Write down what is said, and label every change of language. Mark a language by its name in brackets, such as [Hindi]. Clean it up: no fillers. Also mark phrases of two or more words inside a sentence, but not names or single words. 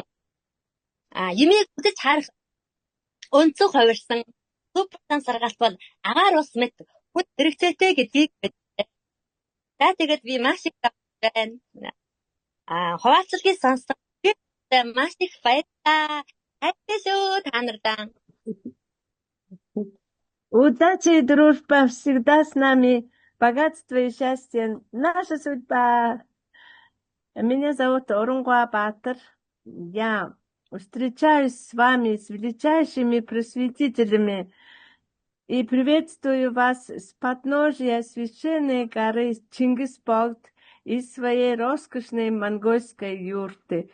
[Mongolian] Юмыг үзэж харах өнцөг хувирсан супер зам сургалт бол агаар ус мэт хүн хэрэгцээтэй гэдгийг мэдээ. За тэгээд би маш их байна. Хуваалцлагыг сонссон маш их баярлалаа. Хайртай та нартай. [Russian] Удачи и дружба всегда с нами. Богатство и счастье — наша судьба. Меня зовут Урунгуа Баатар. Я встречаюсь с вами, с величайшими просветителями, и приветствую вас с подножия священной горы Чингис-Богд из своей роскошной монгольской юрты.